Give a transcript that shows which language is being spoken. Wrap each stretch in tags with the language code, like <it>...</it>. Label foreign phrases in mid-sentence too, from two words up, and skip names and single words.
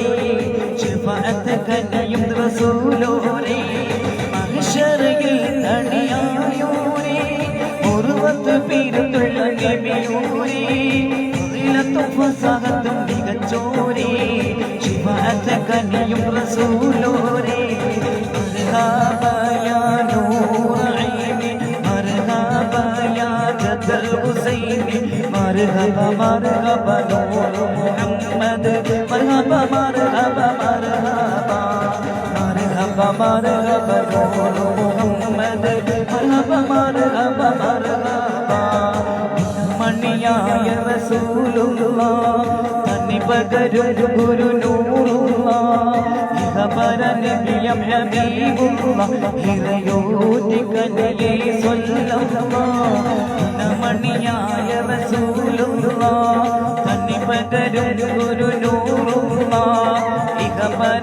<ml>ശഫാഅത്ത് കനിയും റസൂലോരി മഹ്ശറയിൽ തണിയായോരി ഉർവത്ത് പീരത്തുള്ള നബിയൂരി ഫളിലത്തും ഫസഹത്തും മികച്ചോരി ശഫാഅത്ത് കനിയും റസൂലോരി</ml> <ar>مرحبا يا نور عيني مرحبا يا جد الحسين مرحبا مرحبا نور محمد مرحبا مرحبا مرحبا مرحبا مرحبا نور محمد مرحبا مرحبا مرحبا</ar> <ml>മണിയായ റസൂലുള്ളാഹ് തന്നി പകരും ഗുരു നൂറുള്ളാഹ് ഇഹബര നബിയം ഹബീബുള്ളാഹ് ഇറയോതി കനിയേ സ്വല്ലല്ലാഹ് മണിയായ റസൂലുള്ളാഹ് തന്നി പകരും ഗുരു നൂറുള്ളാഹ് ഇഹബര</ml>